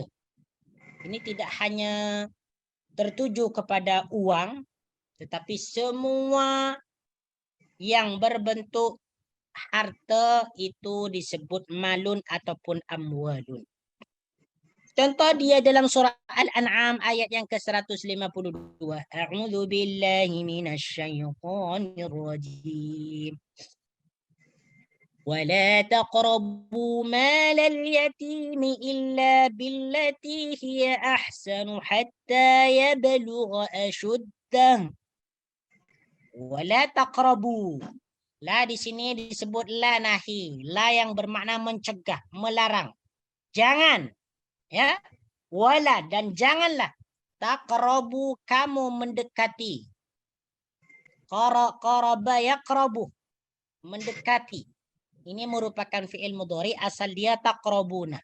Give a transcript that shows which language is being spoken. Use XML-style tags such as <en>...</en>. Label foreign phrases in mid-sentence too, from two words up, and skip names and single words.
<id>Ini tidak hanya tertuju kepada uang. Tetapi semua yang berbentuk harta itu disebut malun ataupun amwalun. Contoh dia dalam surah Al-An'am ayat yang ke-152.</id> <ar>أعوذ بالله من الشيطان الرجيم. ولا تقربوا مال اليتيم إلا بالتي هي أحسن حتى يبلغ أشده. ولا تقربوا.</ar> <id>La di sini disebut</id> <ar>لا ناهية.</ar> <id>La yang bermakna mencegah, melarang. Jangan. Ya. Wala dan janganlah. Taqrabu kamu mendekati.</id> <ar>قرب يقرب. Mendekati.</ar> <id>Ini merupakan</id> <ar>فعل مضارع</ar> <id>asal dia taqrabuna.</id>